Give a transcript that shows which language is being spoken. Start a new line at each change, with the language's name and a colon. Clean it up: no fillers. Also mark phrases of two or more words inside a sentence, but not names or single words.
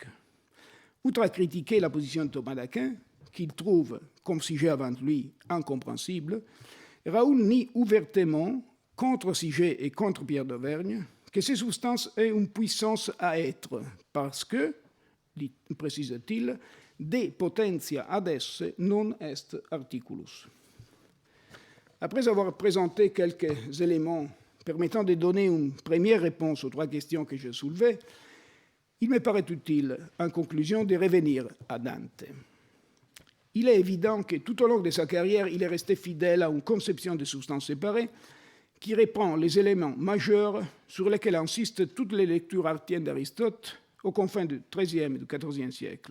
French: Outre à critiquer la position de Thomas d'Aquin, qu'il trouve, comme sujet avant lui, incompréhensible, Raoul nie ouvertement, contre Siget et contre Pierre d'Auvergne, que ces substances aient une puissance à être, parce que, précise-t-il,
Latin: de potentia ad esse non est articulus.
French: Après avoir présenté quelques éléments permettant de donner une première réponse aux trois questions que je soulevais, il me paraît utile, en conclusion, de revenir à Dante. Il est évident que tout au long de sa carrière, il est resté fidèle à une conception de substances séparées qui reprend les éléments majeurs sur lesquels insistent toutes les lectures artiennes d'Aristote aux confins du XIIIe et du XIVe siècle.